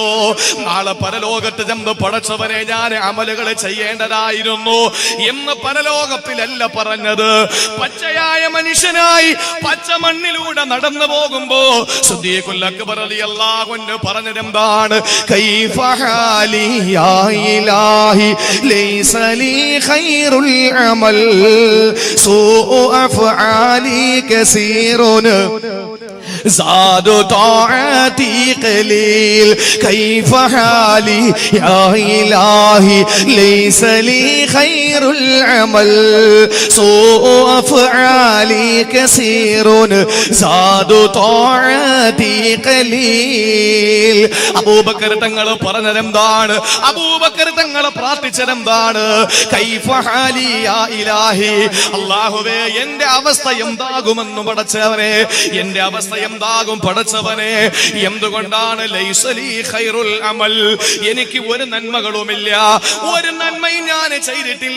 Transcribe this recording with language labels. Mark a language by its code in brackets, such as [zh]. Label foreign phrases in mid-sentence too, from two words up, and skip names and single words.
[ml] നാളെ പരലോകത്ത് ചെന്ന് പടച്ചവനെ ഞാൻ അമലുകൾ ചെയ്യേണ്ടതായിരുന്നു എന്ന് പരലോകത്തിലല്ല പറഞ്ഞത്, പച്ചയായ മനുഷ്യനായി പച്ച മണ്ണിലൂടെ നടന്നു പോകുമ്പോ സിദ്ദീഖുൽ അക്ബർ [ar] رضي الله عنه [ml] പറഞ്ഞതെന്താണ്? [ar] كيف حالي يا إلهي ليس لي خير العمل سوء أفعالي كثير زاد طاعتي قليل كيف حالي يا إلهي ليس لي خير العمل سوء أفعالي كثير زاد طاعتي قليل [ml] അബൂബക്കർ തങ്ങൾ പറഞ്ഞതെന്താണ്? അബൂബക്കർ തങ്ങൾ പ്രാർത്ഥിച്ചതെന്താണ്? [ar] كيف حالي يا إلهي, [ml] അല്ലാഹുവേ എന്റെ അവസ്ഥ എന്താകുമെന്ന് പടച്ചവനെ, എന്റെ അവസ്ഥ എന്താകും പടച്ചവനെ? എന്തുകൊണ്ടാണ്? [ar] ليس لي خير العمل, [ml] എനിക്ക് ഒരു നന്മകളുമില്ല, ഒരു നന്മയും ഞാൻ ചെയ്തിട്ടില്ല.